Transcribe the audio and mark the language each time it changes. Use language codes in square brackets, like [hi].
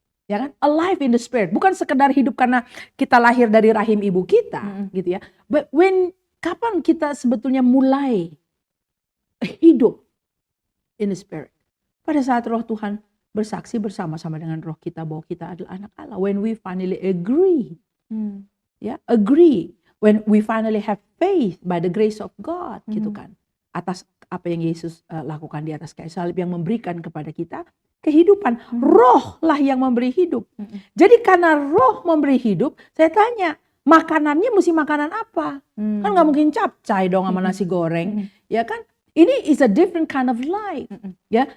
[id] Ya kan? [en] Alive in the spirit. [id] Bukan sekedar hidup karena kita lahir dari rahim ibu kita, gitu ya. But kapan kita sebetulnya mulai hidup [en] in the spirit? [id] Pada saat roh Tuhan bersaksi bersama-sama dengan roh kita bahwa kita adalah anak Allah. [en] When we finally agree, agree. When we finally have faith by the grace of God, [id] gitu kan. Atas apa yang Yesus lakukan di atas kayu salib yang memberikan kepada kita kehidupan. Roh lah yang memberi hidup. Jadi karena roh memberi hidup, saya tanya, makanannya mesti makanan apa? Kan nggak mungkin capcay dong sama nasi goreng, ya kan? [en] Ini is a different kind of life, ya.